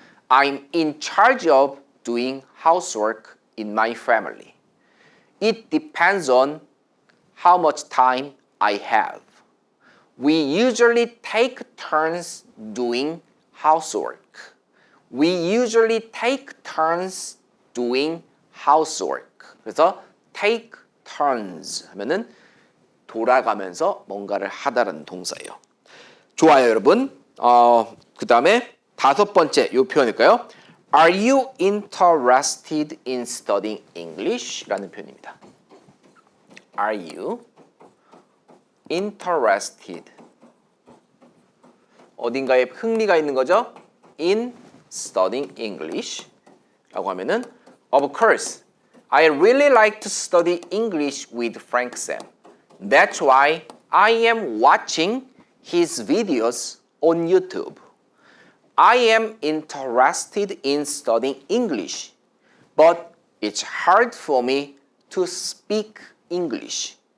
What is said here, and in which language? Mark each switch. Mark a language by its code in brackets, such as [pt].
[en] I'm in charge of doing housework in my family. It depends on how much time I have. We usually take turns doing housework. We usually take turns doing housework. [ko] 그래서 take turns 하면은 돌아가면서 뭔가를 하다라는 동사예요. 좋아요, 여러분. 그 다음에 다섯 번째 이 표현일까요? [en] Are you interested in studying English? [ko] 라는 표현입니다. [en] Are you interested? [ko] 어딘가에 흥미가 있는 거죠? [en] In studying English [ko] 라고 하면은 [en] Of course, I really like to study English with Frank Sam. That's why I am watching his videos on YouTube. I am interested in studying English, but it's hard for me to speak English.